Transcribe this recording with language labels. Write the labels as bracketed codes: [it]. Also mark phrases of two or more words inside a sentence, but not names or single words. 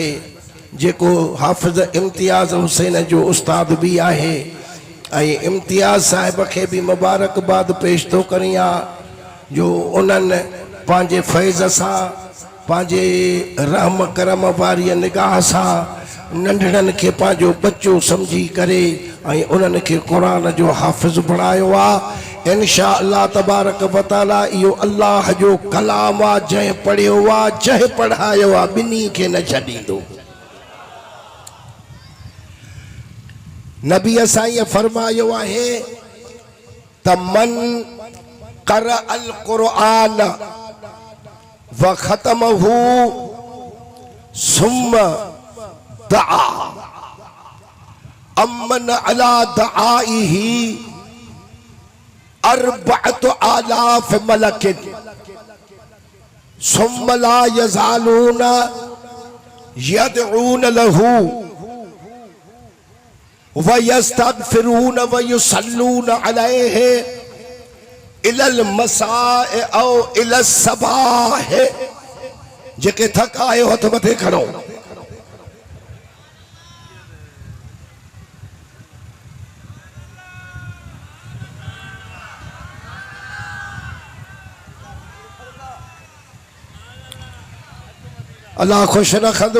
[sd] जेको हाफ़िज़ इम्तियाज़ हुसैन जो उस्ताद भी आहे, ऐं इम्तियाज़ साहिब खे भी मुबारकबाद पेश थो करियां जो उन्हनि पंहिंजे फैज़ सां पंहिंजे रहम करम वारी निगाह सां नंढड़नि खे पंहिंजो बच्चो समझी करे ऐं उन्हनि खे क़ुरान जो हाफ़िज़ बणायो आहे। [ar] إن شاء الله تبارك وتعالى [sd] इहो अल्लाह जो कलाम आहे, जंहिं पढ़ियो आहे जंहिं पढ़ायो आहे ॿिन्ही खे न छॾींदो। नबी साईं फरमायो आहे त [ar] من قرأ القرآن وختمه ثم دعا أمن على دعائه أربعة آلاف ملك ثم لا يزالون يدعون له ويستغفرون ويصلون عليه إلى المساء أو إلى الصباح. [sd] जेके थका आयो हथ मथे खड़ो। अल्लाह खुश रखंदो।